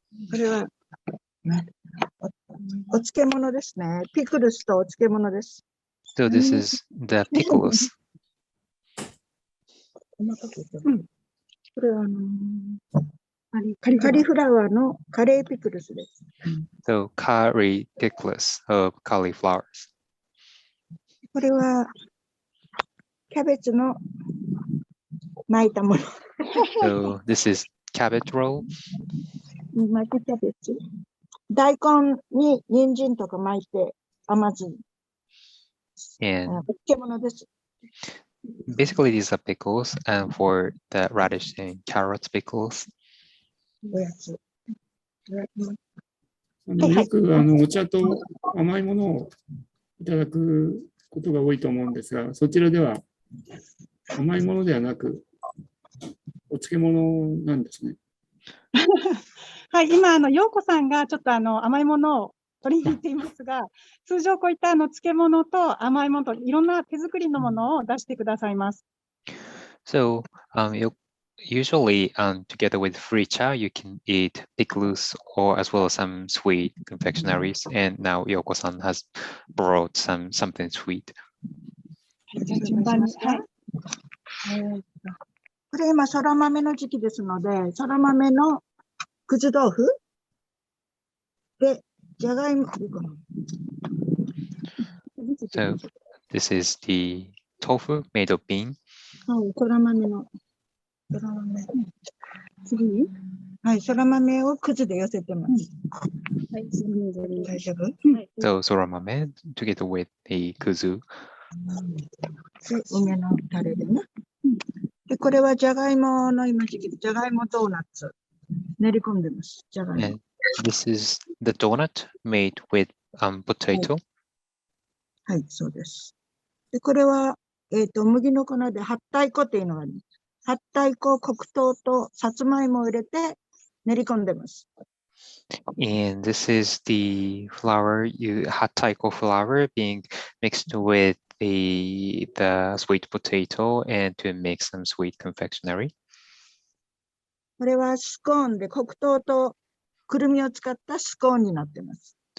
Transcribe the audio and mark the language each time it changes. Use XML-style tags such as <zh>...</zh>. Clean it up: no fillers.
<ja>これは、ね、お漬物ですね。ピクルスとお漬物です。</ja> <en>So this is the pickles.</en> <ja>これはカリフラワーのカレーピクルスです。</ja> <en>So curry pickles of cauliflowers.</en> <ja>これはキャベツの巻いたもの。</ja> <en>So this is cabbage roll.</en> <ja>巻きキャベツ。大根に人参とか巻いて甘酢。</ja> <en>And</en> <ja>お漬物です。</ja> <en>basically these are pickles, and for the radish and carrots pickles.</en> <ja>おやつ。よくお茶と甘いものをいただくことが多いと思うんですが、そちらでは甘いものではなくお漬物なんですね。はい、今陽子さんがちょっと甘いものを取りに行っていますが、通常こういった漬物と甘いものといろんな手作りのものを出してくださいます。</ja> <en>So usually together with free cha, you can eat pickles or as well as some sweet confectionaries. And now Yoko-san has brought something sweet.</en> <ja>順番に、はい。これ今、そら豆の時期ですので、そら豆のくず豆腐で、じゃがいも。</ja> <en>So this is the tofu made of bean.</en> <ja>そら豆の。そら豆。次にはい、そら豆をくずで寄せてます。はい、大丈夫？</ja> <en>So soramame together with the kuzu.</en> <ja>で、梅のタレでね。で、これはじゃがいもの今時期、じゃがいもドーナツ。練り込んでます。じゃがいも。</ja> <en>And this is the donut made with potato.</en> <ja>はい、そうです。で、これは、麦の粉で八太鼓っていうのがあります。八太鼓、黒糖とさつまいもを入れて練り込んでます。</ja> <en>And this is the flour, hot taiko flour being mixed with the sweet potato and to make some sweet confectionery.</en> <ja>これはスコーンで黒糖とくるみを使ったスコーンになってます。</ja>